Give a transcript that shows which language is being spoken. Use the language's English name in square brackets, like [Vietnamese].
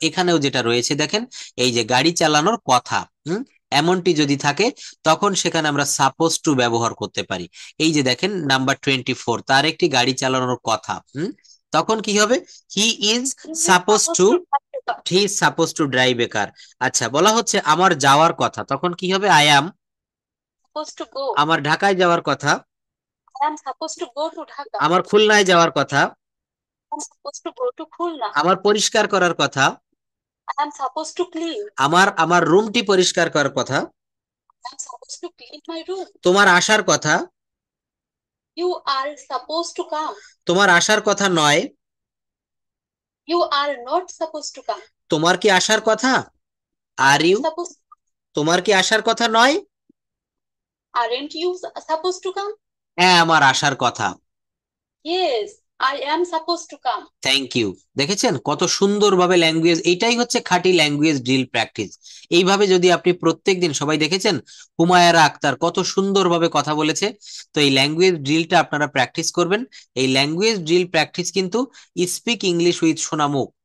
[Bangla] এখানেও যেটা রয়েছে দেখেন, এই যে গাড়ি চালানোর কথা, এমনটি যদি থাকে তখন সেখানে আমরা সাপোজ টু ব্যবহার করতে পারি। এই যে দেখেন নাম্বার 24, তার একটি গাড়ি চালানোর কথা। তখন কি হবে? [English] He is suppose to, he is suppose to drive a car. [Bangla] আচ্ছা, বলা হচ্ছে আমার যাওয়ার কথা, তখন কি হবে? [English] I am Supposed to go. [Bangla] আমার ঢাকায় যাওয়ার কথা, [English] I am supposed to go to Dhaka. [Bangla] আমার খুলনায় যাওয়ার কথা, [English] I am supposed to go to Khulna. [Bangla] আমার পরিষ্কার করার কথা, [English] I am supposed to clean. [Bangla] আমার রুমটি পরিষ্কার করার কথা, [English] I am supposed to clean my room. [Bangla] তোমার আসার কথা, [English] You are supposed to come. [Bangla] তোমার আসার কথা নয়, [English] You are not supposed to come. [Bangla] তোমার কি আসার কথা, [English] are you, Supposed, [Bangla] তোমার কি আসার কথা নয়, [English] aren't you supposed to come? [Bangla] হ্যাঁ আমার আসার কথা। [English] Yes, I am supposed to come. Thank you. [Bangla] দেখেছেন কত সুন্দরভাবে ল্যাঙ্গুয়েজ, এইটাই হচ্ছে খাঁটি ল্যাঙ্গুয়েজ ড্রিল প্র্যাকটিস। এইভাবে যদি আপনি প্রত্যেকদিন, সবাই দেখেছেন হুমায়রা আক্তার কত সুন্দরভাবে কথা বলেছে। তো এই ল্যাঙ্গুয়েজ ড্রিলটা আপনারা প্র্যাকটিস করবেন। এই ল্যাঙ্গুয়েজ ড্রিল প্র্যাকটিস কিন্তু [English] Speak English with সোনামুখ।